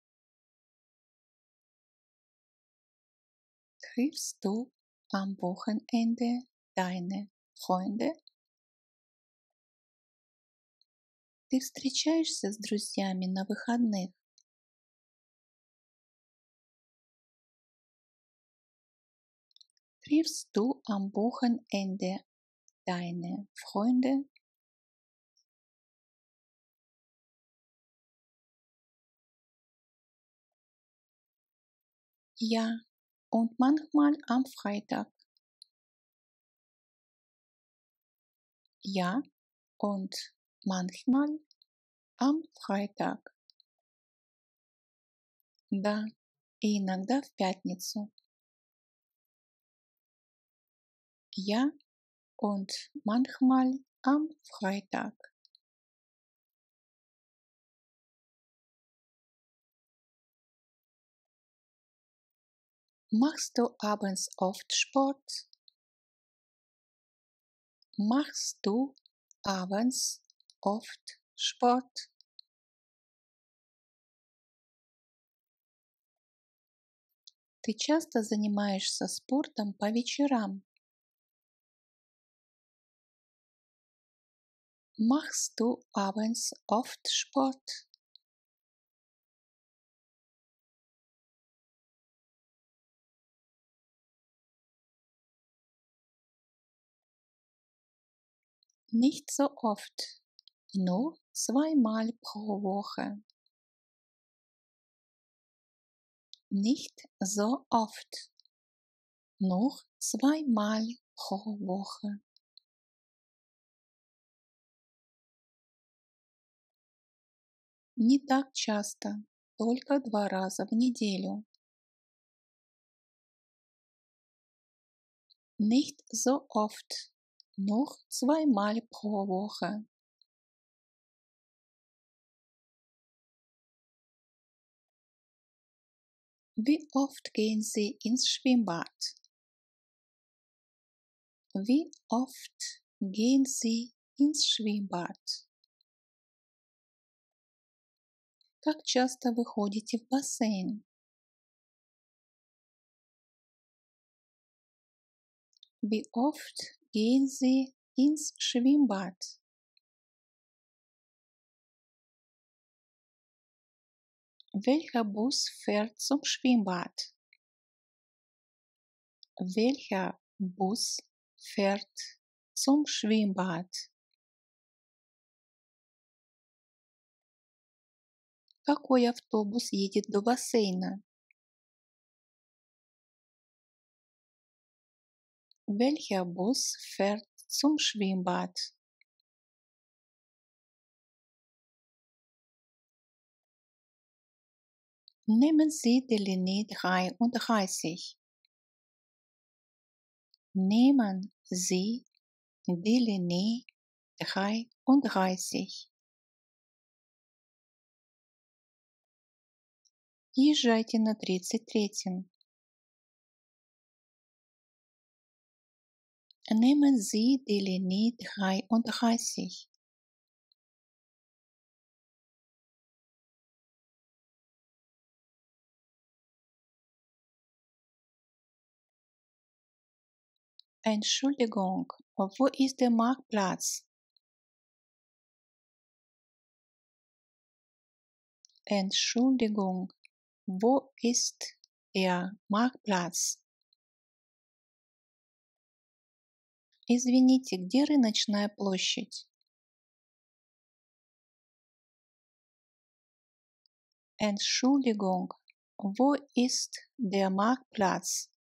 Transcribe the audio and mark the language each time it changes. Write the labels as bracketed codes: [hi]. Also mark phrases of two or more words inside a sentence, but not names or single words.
[de] Triffst du am Wochenende deine Freunde? [ru] Ты встречаешься с друзьями на выходных? [de] Triffst du am Wochenende deine Freunde? Ja, und manchmal am Freitag. Ja, und manchmal am Freitag. [ru] Да, и иногда в пятницу. [de] Ja, und manchmal am Freitag. Machst du abends oft Sport? Machst du abends oft Sport? [ru] Ты часто занимаешься спортом по вечерам? [de] Machst du abends oft Sport? Nicht so oft, nur zweimal pro Woche. Nicht so oft, nur zweimal pro Woche. [ru] Не так часто, только 2 раза в неделю. [de] Nicht so oft, nur zweimal pro Woche. Wie oft gehen Sie ins Schwimmbad? Wie oft gehen Sie ins Schwimmbad? [ru] Как часто вы ходите в бассейн? [de] Wie oft gehen Sie ins Schwimmbad? Welcher Bus fährt zum Schwimmbad? Welcher Bus fährt zum Schwimmbad? [ru] Какой автобус едет до бассейна? [de] Welcher Bus fährt zum Schwimmbad? Nehmen Sie die Linie 33. Nehmen Sie die Linie 33. [ru] Езжайте на 33. [de] Nehmen Sie die Linie 33. Entschuldigung, wo ist der Marktplatz? Entschuldigung, wo ist der Marktplatz? [ru] Извините, где рыночная площадь? [de] Entschuldigung, wo ist der Marktplatz?